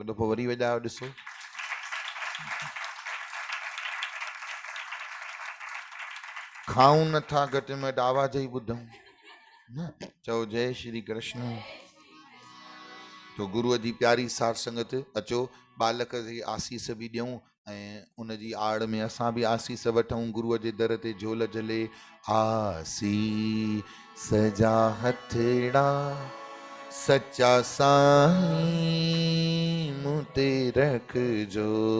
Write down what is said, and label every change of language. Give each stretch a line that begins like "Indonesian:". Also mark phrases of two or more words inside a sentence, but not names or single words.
Sindhi: हिकु दफ़ो वरी वॼायो ॾिसो। खाऊं नथा, घटि में घटि आवाज़ ई ॿुधूं न। चओ जय श्री कृष्ण। तो गुरुअ जी प्यारी सार संगत, अचो बालक जी आसीस बि ॾियूं ऐं उन जी आड़ में असां बि आसीस वठूं। गुरुअ जे दर ते झोल झले। आसीस जा हथड़ा सच्चा साईं मूं ते रखजो।